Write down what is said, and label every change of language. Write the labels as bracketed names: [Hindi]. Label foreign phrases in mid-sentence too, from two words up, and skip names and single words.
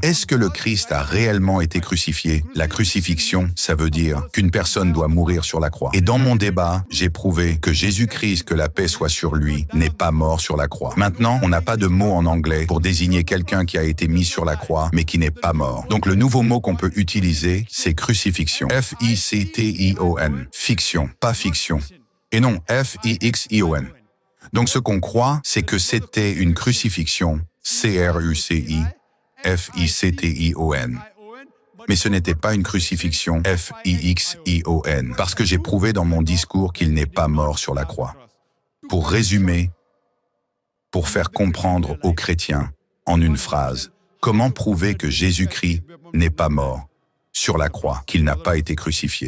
[French] Est-ce que le Christ a réellement été crucifié? La crucifixion, ça veut dire qu'une personne doit mourir sur la croix. Et dans mon débat, j'ai prouvé que Jésus-Christ, que la paix soit sur lui, n'est pas mort sur la croix. Maintenant, on n'a pas de mot en anglais pour désigner quelqu'un qui a été mis sur la croix, mais qui n'est pas mort. Donc le nouveau mot qu'on peut utiliser, c'est crucifixion. F-I-C-T-I-O-N. Fiction, pas fiction. Et non, F-I-X-I-O-N. Donc ce qu'on croit, c'est que c'était une crucifixion, C-R-U-C-I-F-I-C-T-I-O-N. Mais ce n'était pas une crucifixion, F-I-X-I-O-N, parce que j'ai prouvé dans mon discours qu'il n'est pas mort sur la croix. Pour résumer, pour faire comprendre aux chrétiens, en une phrase, comment prouver que Jésus-Christ n'est pas mort sur la croix, qu'il n'a pas été crucifié.